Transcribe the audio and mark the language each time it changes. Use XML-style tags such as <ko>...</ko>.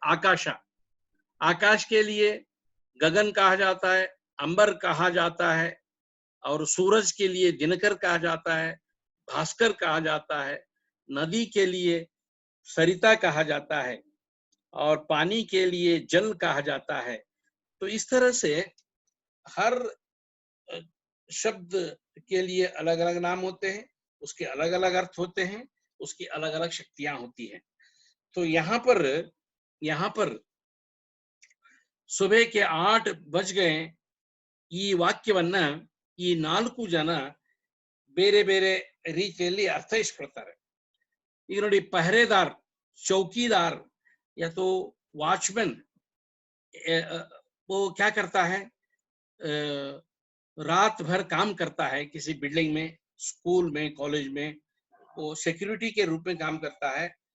<hi>आकाश, आकाश के लिए गगन कहा जाता है, अंबर कहा जाता है, और सूरज के लिए दिनकर कहा जाता है, भास्कर कहा जाता है, नदी के लिए सरिता कहा जाता है, और पानी के लिए जल कहा जाता है। तो इस तरह से हर शब्द के लिए अलग अलग नाम होते हैं, उसके अलग अलग अर्थ होते हैं, उसकी अलग अलग शक्तियां होती हैं। तो यहाँ पर सुबह के 8 बज गए</hi> <kn>ಈ ವಾಕ್ಯವನ್ನ ಈ 4 ಜನ ಬೇರೆ ಬೇರೆ ರೀತಿಯಲ್ಲಿ ಅರ್ಥೈಸ್ಕೊಳ್ತಾರೆ. ಈಗ ನೋಡಿ, ಪಹರೇದಾರ್,</kn> <hi>चौकीदार या तो वॉचमैन, वो क्या करता है, रात भर काम करता है किसी बिल्डिंग में, स्कूल में, कॉलेज में, वो सिक्योरिटी के रूप में काम करता है।</hi>